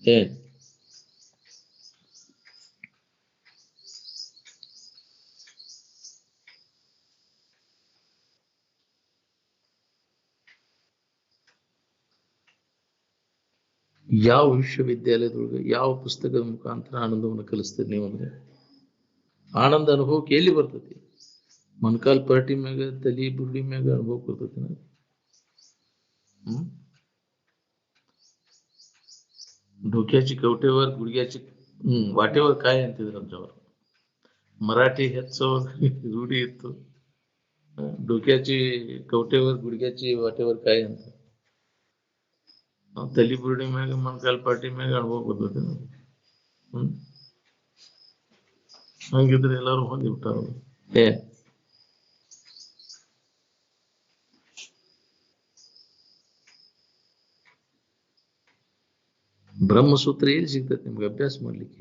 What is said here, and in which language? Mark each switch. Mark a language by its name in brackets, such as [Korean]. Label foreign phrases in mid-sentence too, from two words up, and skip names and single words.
[Kannada] ಯಾವ ವಿಶ್ವವಿದ್ಯಾಲಯದೊಳಗೆ ಯಾವ ಪುಸ್ತಕದ ಮುಖಾಂತರ ಆನಂದವನ್ನು ಕಲಿಸ್ತೀರಿ ನೀವು? ಅಂದ್ರೆ ಆನಂದ ಅನುಭವಕ್ಕೆ ಎಲ್ಲಿ ಬರ್ತೈತಿ? ಮೊಣಕಾಲ್ ಪರಟಿ ಮ್ಯಾಗ, ತಲಿ ಬುರುಡಿ ಮ್ಯಾಗ ಅನುಭವ ಬರ್ತೈತಿ. [Marathi] डोक्याची कवटेवर गुडघ्याची वाटेवर काय ಅಂತಿದ್ರು आमच्यावर. [Kannada] मराठी ಹೆಚ್ಚೋರ್ ರೂಢಿ ಇತ್ತು. [Marathi] डोक्याची कवटेवर गुडघ्याची वाटेवर काय ಅಂತ. [Kannada] ತಲಿ ಬುರುಡಿ ಮ್ಯಾಗ ಮೊಣಕಾಲ್ ಪಾಟಿ ಮ್ಯಾಗ ಅನುಭವ ಬರ್ತೈತಿ. ಹಂಗಿದ್ರೆ ಎಲ್ಲಾರು ಹೊಂದಿಬಿಟ್ಟಾರ. ಬ್ರಹ್ಮಸೂತ್ರ ಎಲ್ಲಿ ಸಿಗ್ತೈತಿ ನಿಮ್ಗೆ ಅಭ್ಯಾಸ ಮಾಡ್ಲಿಕ್ಕೆ?